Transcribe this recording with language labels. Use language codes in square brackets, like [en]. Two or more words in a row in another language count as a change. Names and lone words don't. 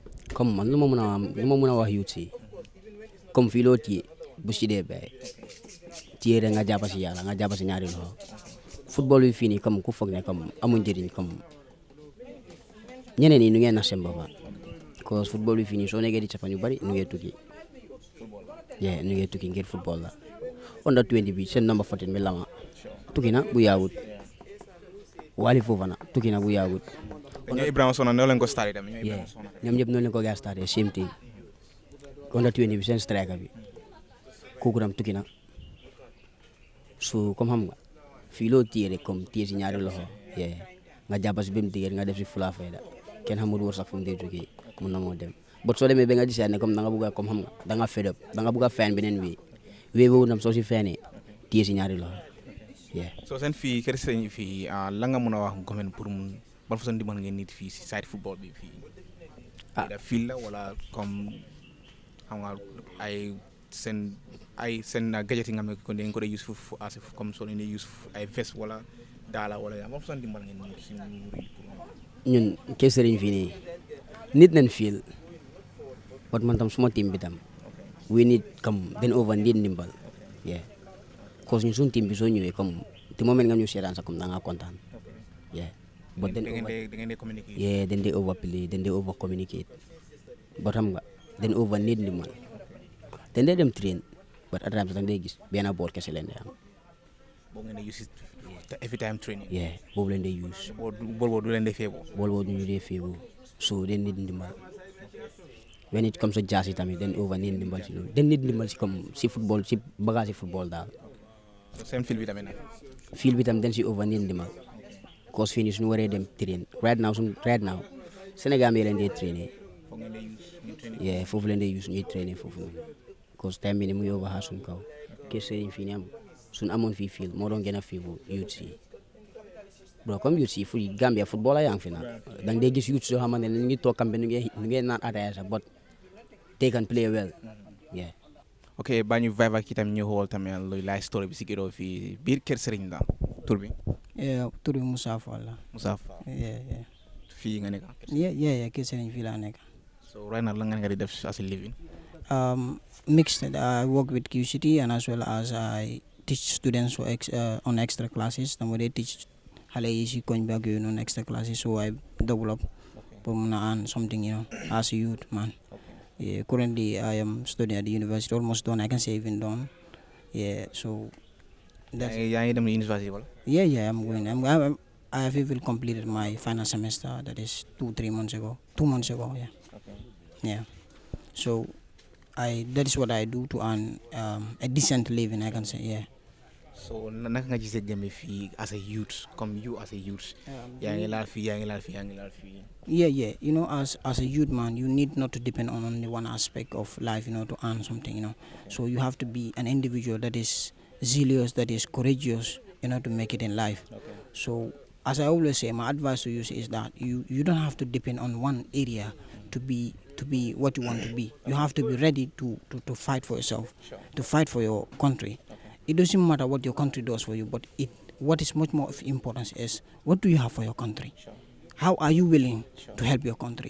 [wo] comme man lu ma mën a wax youth si comme fii loo téye bu si dee bay téye rek nga jàpp si yàlla nga jàpp si ñaari loxo football bi fii nii comme ku foog ne comme amuñ njëriñ comme ñeneen ñi nu ngeen nax seen bopp [en] cause football [wo] bi fii nii soo nekkee di cappa ñu bari nu ngee tukki yeah nu ngee tukki ngir football la under 20 bi seen number 14 bi lama tukki na bu yaawut Wali Fofana tukki na bu yaawut ñoom Ibrahima Sona noo leen ko starté tamit ñoom ñëpp noonu leen ko gaa starté [en] same thing under 20 [wo] bi seen striker bi kooku tam tukki na so comme xam nga fii loo téye rek comme téye si ñaari loxo nga jàpp si benn tigéer nga def si fula fayda kenn xamul wër sax fu mu dee jógee mun na moo dem bot soo demee ba nga gisaat ne comme da nga bëgg a comme xam nga da nga [en] fed up [wo] da nga bëgg a feen beneen wee boobu tam soo si feenee téye si ñaari loxo soo seen fii kër sëñ fii la nga mën a wax gomen pour mun ban façon dimbal ngeen nit fii si [en] side football [wo] bi fii fii la wala comme xam nga ay seen gadget yi nga xam ne kon dañ ko dee use comme soo leen di use ay vest wala daala wala yaa ban façon dimbal ngeen nit si ñun kër sëriñ fii nii nit nañ fiil but man tam suma team bi tam [en] we need [wo] comme den [en] over need [wo] ndimbal cause ñun suñu team bi soo ñëwee comme te moment nga ñu seetaan sax comme da ngaa kontaan but den dee [en] over play [wo] den dee [en] over communicate [wo] but xam nga den [en] over need [wo] ndimbal den dee dem [en] train but at times [wo] da nga dee gis benn boor kese leen dee am boo ngeen di use [en] every time training [wo] boobu leen dee use bool du leen dee feebu bool boobu ñu dee feebu so den need ndimbal [en] when it comes to jazz [wo] tamit den [en] over need [wo] ndimbal si loolu den need ndimbal si comme si football si bagage football daal seen fil bi tamit nag fil bi tam den si [en] over need [wo] ndimbal cause fii nii suñu waree dem train [en] right now [wo] Sénégal mi leen dee trainer foofu leen dee use ñuy trainer foofu noonu cause time bi ne mu ngi over suñu kaw kër sëriñ fii nii am suñu amoon fii fil moo doon gën a fii bu youth si bro comme youth si fu Gambia football la yaa ngi fi nag da nga dee gis youth soo xamante ne ñu ngi toog kambe ñu ngi naan ataaya sax [en] but they can play well [wo] ok baa ñu vibe ak itam ñu xool tamit luy [en] life story [wo] bi si Ghetto fii biir kër sëriñ la tur bi tur bi Moussa Fall la Moussa Fall fii nga nekk kër sëriñ fii laa nekk [en] so right now [wo] la nga di def [en] as a living mixed I work with QCT and as well as I teach students on extra classes [wo] dama dee teach xale yi si koñ bi ak yooyu noonu [en] extra classes so I develop [wo] pour mun a [en] earn something as a youth man currently I am studying at the university almost done I can say even done so that's [wo] yaa ngi dem university wala [en] I'm going I have even completed my final semester that is 2 months ago so that is what I do to earn a decent living I can say [wo] so naka nga gisee Gambie fii [en] as a youth comme you as a youth [wo] yaa ngi laal fii [en] as a youth man you need not to depend on only one aspect of life to earn something so you have to be an individual that is zealous that is courageous to make it in life so as I always say my advice to you is that you don't have to depend on one area to be what you want to be you have to be ready to fight for yourself to fight for your country it doesn't matter what your country does for you but what is much more of importance is what do you have for your country How are you willing to help your country?